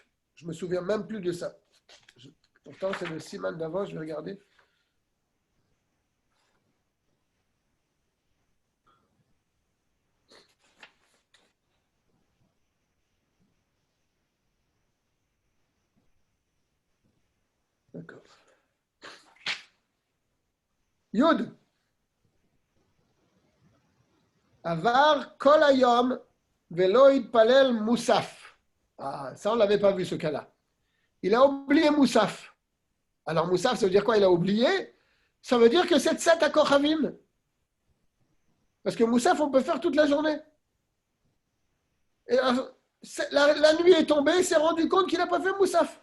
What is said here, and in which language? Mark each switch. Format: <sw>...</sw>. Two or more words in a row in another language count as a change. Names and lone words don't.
<fr>Je ne me souviens même plus de ça. Pourtant, c'est le Siman d'avant, je vais regarder. D'accord. Yud.</fr> <he>עבר כל היום ולא יתפלל מוסף.</he> <fr>Ah, ça, on ne l'avait pas vu ce cas-là. Il a oublié moussaf. Alors, moussaf, ça veut dire quoi? Il a oublié. Ça veut dire que c'est 7 à Kochavim. Parce que moussaf, on peut faire toute la journée. Et la nuit est tombée, il s'est rendu compte qu'il n'a pas fait moussaf.</fr>